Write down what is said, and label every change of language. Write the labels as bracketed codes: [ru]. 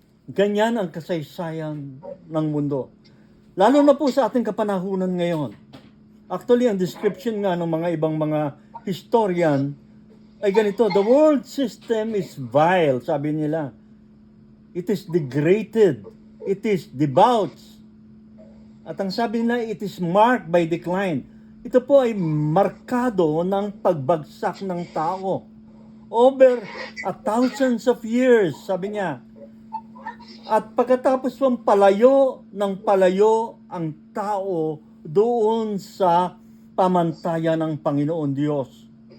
[tl] Ganyan ang kasaysayan ng mundo. Lalo na po sa ating kapanahunan ngayon. Actually, ang description nga ng mga ibang mga historian ay ganito, [en] the world system is vile, [tl] sabi nila. [en] It is degraded. It is debauched. [tl] At ang sabi nila, [en] it is marked by decline. [tl] Ito po ay markado ng pagbagsak ng tao. [en] Over 1,000 of years, [tl] sabi niya. At pagkatapos ng palayo ang tao doon sa pamantayan ng Panginoon Diyos.